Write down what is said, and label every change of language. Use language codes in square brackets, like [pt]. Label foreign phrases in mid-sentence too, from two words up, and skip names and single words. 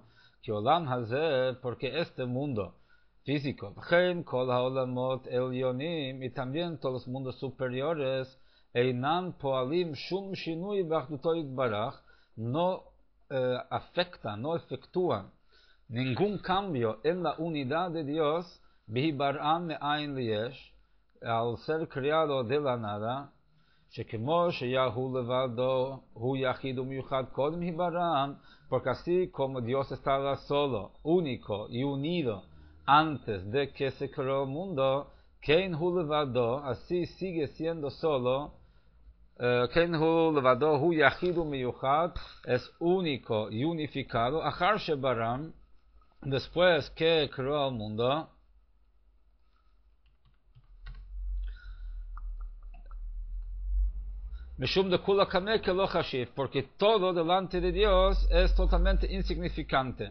[he] Que עולם הזה, [es] porque este mundo físico, [he] כל העולמות עליונים, [es] y también todos los mundos superiores, [he] אינן פועלים שום שינוי באחדותו יתברך, [es] no afectan, no efectúan ningún cambio en la unidad de Dios, [he] בהיבראם מאין ליש, [es] al ser creado de la nada, [he] שכמו שיהו לבדו הוא יחיד ומיוחד קודם היברם, [es] porque así como Dios estaba solo, único y unido antes de que se creó el mundo, [he] כן הוא לבדו, [es] así sigue siendo solo, [he] כן הוא לבדו הוא יחיד ומיוחד, [es] es único y unificado, [he] אחר שבראם, [es] después que creó el mundo, [arc] משום דכולא קמיה כלא חשיב, [es] porque todo delante de Dios es totalmente insignificante.